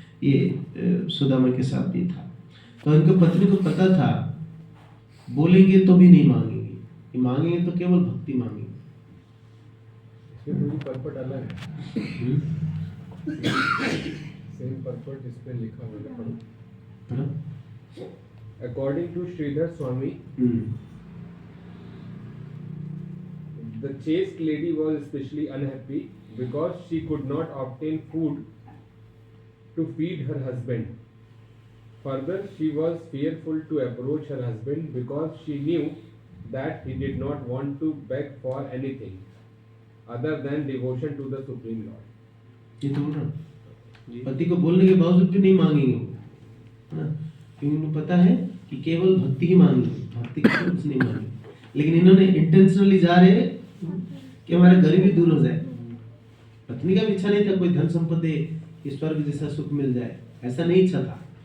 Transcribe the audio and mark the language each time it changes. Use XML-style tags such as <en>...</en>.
<hi>ये सुदामा के साथ भी था। तो उनके पत्नी को पता था बोलेंगे तो भी नहीं मांगेंगे, कि मांगेंगे तो केवल भक्ति मांगेंगे। इसमें पूरी पर्पट अलग है, सेम पर्पट इस पे लिखा हुआ है।</hi> <en>According to Sridhar Swami, the chaste lady was especially unhappy because she could not obtain food to feed her husband. Further, she was fearful to approach her husband because she knew that he did not want to beg for anything other than devotion to the Supreme Lord.</en> <hi>ये तो बोल रहा पति को बोलने के बावजूद भी नहीं मांगेंगे वो, है ना, क्योंकि उनको पता है कि केवल भक्ति ही मांगी, भक्ति के कुछ नहीं मांगी। लेकिन इन्होंने इंटेंशनली जा रहे कि हमारा गरीबी दूर हो जाए। पत्नी का भी इच्छा नहीं था कोई धन संपत्ति स्वर्ग जैसा सुख मिल जाए, ऐसा नहीं इच्छा था।</hi>